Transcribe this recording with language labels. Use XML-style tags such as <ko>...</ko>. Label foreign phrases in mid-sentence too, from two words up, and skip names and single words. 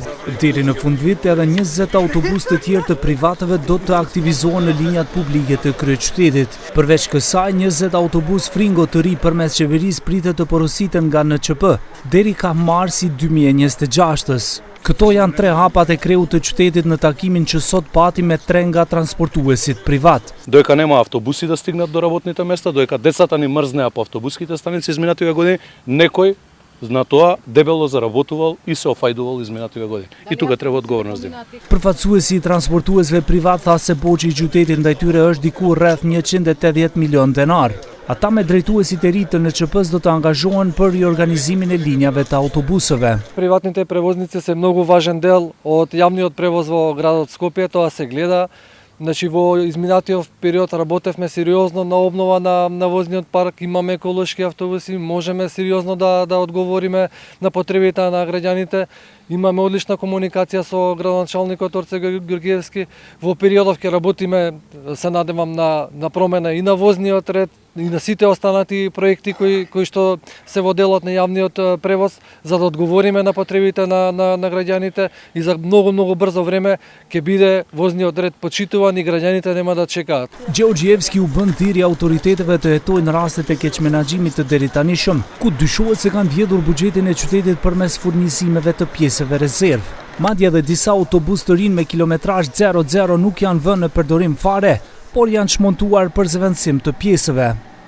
<sq>Deri në fundvit edhe 20 autobus të tjerë të privatëve do të aktivizohen në linjat publike të kryeqytetit. Përveç kësaj, 20 autobus Fringo të ri përmes qeverisë pritet të porositen nga NÇP deri ka marsi 2026. Këto janë 3 hapat e kreut të qytetit në takimin që sot pati me 3 nga transportuesit privat.</sq> <mk>Доека нема автобуси да стигнат до работните места, доека децата ни мрзнеа по автобуските станици изминативе години, некој на тоа дебело заработувал и се офајдувал изминативе години. И тука треба одговорност да има. Përfaqësuesi i transportuesve privat tha se borxhi i qytetit ndaj tyre është diku rreth 180 milion denar. Ata me drejtuesit e ri të NÇP-s do të angazhohen për riorganizimin e linjave të autobuseve. Приватните превозници се многу важен дел од јавниот превоз во градот Скопје, тоа се гледа. Значи во изминатиот период работевме сериозно на обнова на возниот парк, имаме еколошки автобуси, можеме сериозно да одговориме на потребите на граѓаните. Имаме одлична комуникација со градоначалникот Орце Георgjevski. Во периодов ќе работиме, се надевам, на промена и на возниот ред, и на сите останати проекти кои што се во делот на јавниот превоз, за да одговориме на потребите на граѓаните и за многу брзо време ќе биде возниот ред почитуван и граѓаните нема да чекаат.</mk> <sq>Gjeorgjevski u bën thirrje autoriteteve të hetojnë rastet e keqmenaxhimit të deritanishëm, ku dyshohet se kanë vjedhur buxhetin e qytetit përmes furnizimeve të pjesëve rezervë. Madje edhe disa autobus të rinë me kilometrazh 00 nuk janë vënë në përdorim fare, por janë çmontuar për zëvendësim të pjesëve.</sq>